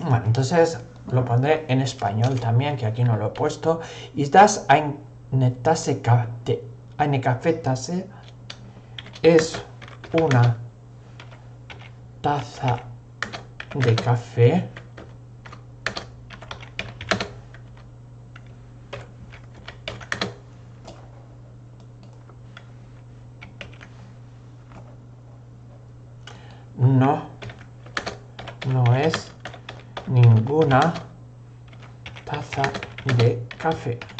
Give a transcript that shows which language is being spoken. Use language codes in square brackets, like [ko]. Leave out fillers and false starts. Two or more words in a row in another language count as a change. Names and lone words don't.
[es] Entonces lo pondré en español también, que aquí no lo he puesto. [de] Ist das eine Kaffeetasse? [es] Es una taza de café. No, no es ninguna taza de café.